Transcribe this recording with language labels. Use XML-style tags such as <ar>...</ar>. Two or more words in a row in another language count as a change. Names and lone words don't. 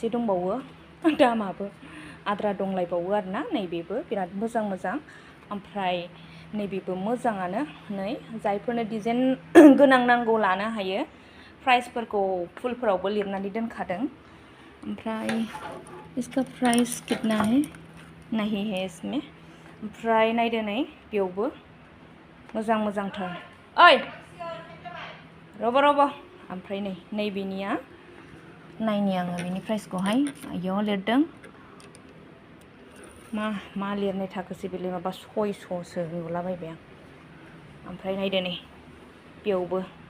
<brx>दंबावो दामाबो आद्रा दंलायबावो आरोना नैबेबो बिराद मोजां ओमफ्राय नैबेबो मोजाङानो नै जायफोरनो डिजाइन गोनां नांगौ लानो हायो प्राइसफोरखौ फुलफोरावबो लिरनानै दोनखादों ओमफ्राय</brx> <hi>इसका प्राइस कितना है नहीं है इसमें</hi> <brx>ओमफ्राय नायदो नै बेयावबो मोजांथार ओइ रब' ओमफ्राय नै नैबेनिया नायनि आङो बेनि प्राइसखौहाय इयाव लिरदों मा लिरनाय थाखोसै बेलाय माबा 600सो नुलाबायबाय आं ओमफ्राय नायदो नै बेयावबो</brx>